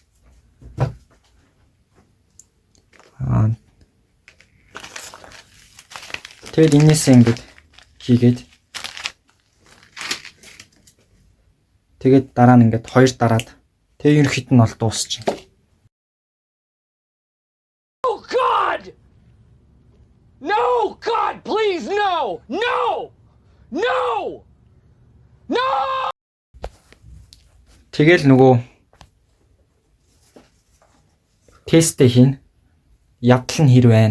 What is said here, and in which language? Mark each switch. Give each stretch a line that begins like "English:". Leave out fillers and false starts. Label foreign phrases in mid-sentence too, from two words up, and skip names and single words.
Mongolian: тэгэд энээсээ ингэж хийгээд тэгээд дараа нь ингээд хоёр дараад тэг ерөнхийд нь бол дуусчих.
English: Oh God! No, God, please, no! No! No! No!
Mongolian: Тэгэл нөгөө тесттэй хийн. Явдал нь хэр байна?